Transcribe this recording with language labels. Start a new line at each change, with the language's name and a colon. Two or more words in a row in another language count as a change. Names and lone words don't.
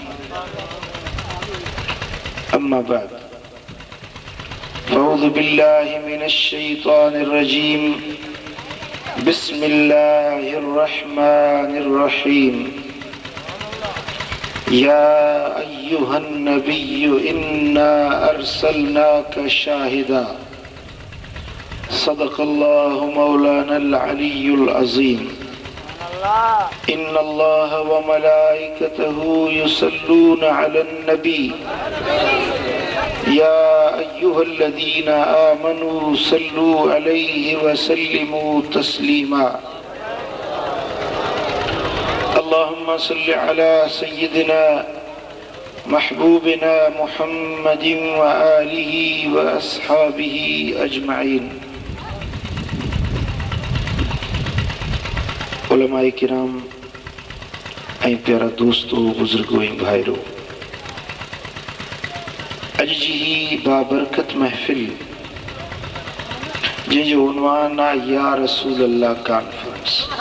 Arabic: أما بعد أعوذ بالله من الشيطان الرجيم بسم الله الرحمن الرحيم يا أيها النبي إنا أرسلناك شاهدا صدق الله مولانا العلي العظيم إن الله وملائكته يصلون على النبي يا أيها الذين آمنوا صلوا عليه وسلموا تسليما اللهم صل على سيدنا محبوبنا محمد وآله وأصحابه أجمعين.
Sindhi: उलमाए किराम ऐं प्यारा दोस्तों बुजुर्गो ऐं भाइरो, अॼु जी ही बाबरकत महफ़िल जंहिंजो उन्वान आहे या रसूल अल्लाह कॉन्फ्रेंस।